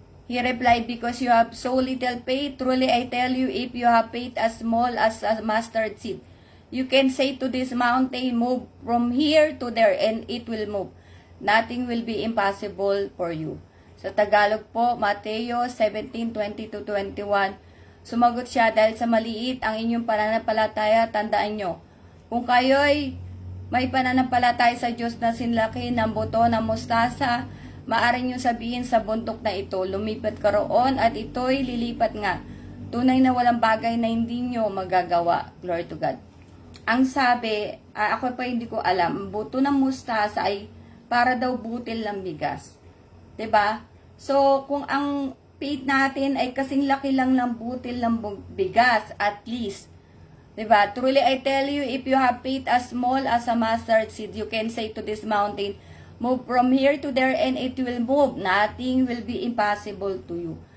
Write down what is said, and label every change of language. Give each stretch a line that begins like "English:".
English: He replied, because you have so little faith, truly I tell you, if you have faith as small as a mustard seed, you can say to this mountain, move from here to there, and it will move. Nothing will be impossible for you.
Filipino: Sa Tagalog po, Mateo 17:20-21, sumagot siya, dahil sa maliit ang inyong pananampalataya, tandaan nyo, kung kayo'y may pananampalataya sa Diyos na sinlaki ng buto ng mustasa, maaari nyo sabihin sa bundok na ito, lumipat ka roon at ito'y lilipat nga. Tunay na walang bagay na hindi nyo magagawa.
English: Glory to God.
Filipino: Ang sabi, ako pa hindi ko alam, ang buto ng mustasa ay para daw butil ng bigas. 'Di ba? So, kung ang faith natin ay kasing laki lang ng butil ng bigas, at least, 'di ba?
English: Truly I tell you, if you have faith as small as a mustard seed, you can say to this mountain, move from here to there, and it will move. Nothing will be impossible to you.